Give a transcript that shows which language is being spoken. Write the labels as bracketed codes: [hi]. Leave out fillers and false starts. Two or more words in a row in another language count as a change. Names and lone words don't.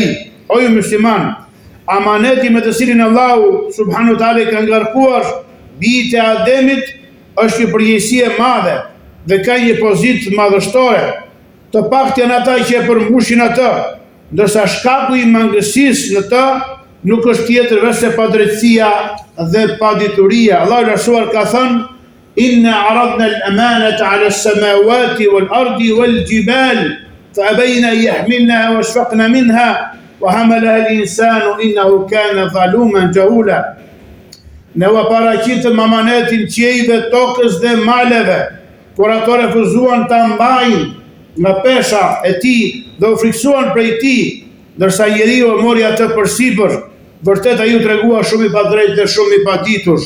[sq] O ju musliman, amaneti me të cilin Allahu [ar] سبحانه وتعالى [sq] ka ngarkuar bijtë e Ademit është një përgjegjësi e madhe dhe ka një pozitë madhështore. Të paktën ata që e përmbushin atë, ndërsa shkaku I mangësisë në të nuk është tjetër veç se padrejtësia dhe padituria. Allahu I lartësuar ka thënë: [ar] إنا عرضنا الأمانة على السماوات والأرض والجبال فأبين أن يحملنها وأشفقن منها وحملها الإنسان إنه كان ظلوما جهولا. [sq] Ne u paraqitëm amanetin qiejve, tokës dhe maleve, por ato refuzuan ta mbajnë nga pesha e Tij dhe u friksuan prej Tij, ndërsa njeriu e mori atë përsipër. Vërtet ai u tregua shumë I padrejtë dhe shumë I paditur.